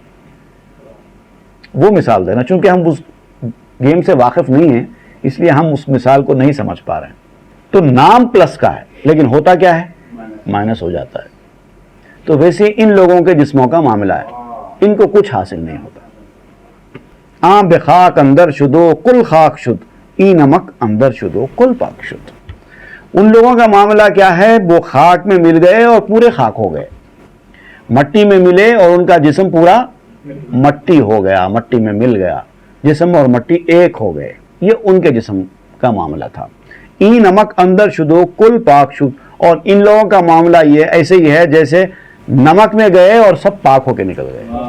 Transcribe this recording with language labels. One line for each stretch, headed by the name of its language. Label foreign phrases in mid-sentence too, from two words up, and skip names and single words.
Urdu: وہ مثال دینا، چونکہ ہم اس گیم سے واقف نہیں ہیں اس لیے ہم اس مثال کو نہیں سمجھ پا رہے ہیں۔ تو نام پلس کا ہے لیکن ہوتا کیا ہے؟ مائنس ہو جاتا ہے۔ تو ویسے ان لوگوں کے جسموں کا معاملہ ہے، ان کو کچھ حاصل نہیں ہوتا۔
Persian: آم بے خاک اندر شدو کل خاک شد، ای نمک اندر شدو کل پاک شد۔
Urdu: ان لوگوں کا معاملہ کیا ہے؟ وہ خاک میں مل گئے اور پورے خاک ہو گئے، مٹی میں ملے اور ان کا جسم پورا مٹی ہو گیا، مٹی میں مل گیا، جسم اور مٹی ایک ہو گئے۔ یہ ان کے جسم کا معاملہ تھا۔
Persian: ای نمک اندر شدو کل پاک شد،
Urdu: اور ان لوگوں کا معاملہ یہ ایسے ہی ہے جیسے نمک میں گئے اور سب پاک ہو کے نکل گئے۔